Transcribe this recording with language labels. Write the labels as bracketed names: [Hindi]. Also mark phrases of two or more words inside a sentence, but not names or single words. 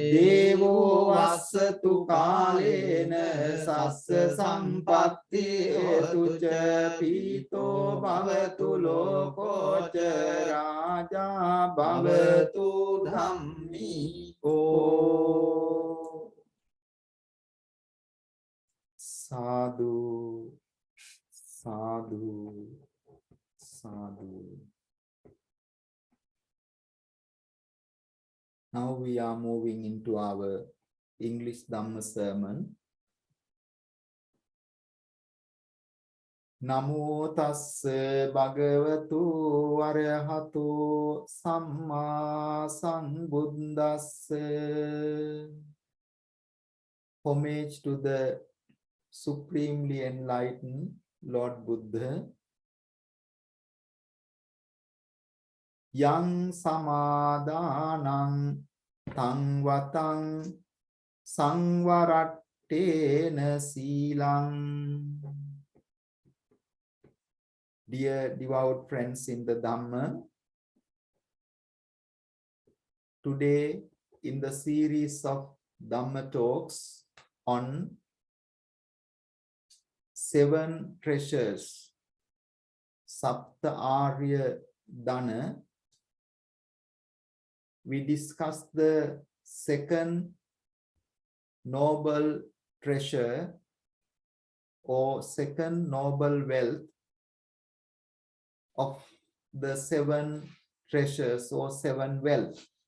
[Pali] දේවෝ වස්සතු කාලේන සස්ස සම්පත්ති හේතුච පීතෝ භවතු ලෝකෝච රාජා භවතු ධම්මිකෝ සාදු සාදු සාදු. [English] Now we are moving into our English Dhamma sermon. [Pali] Namo tassa bhagavatu arahatu samma sambuddhassa. [English] Homage to the supremely enlightened Lord Buddha. [Pali] Yang samadhanang tang vatang sangvarattena Sīlang. [English] Dear devout friends in the Dhamma, today in the series of Dhamma talks on 7 treasures, [Sanskrit] Saptha Arya Dhana, [English] we discussed the second noble treasure or second noble wealth of the 7 treasures or 7 wealth.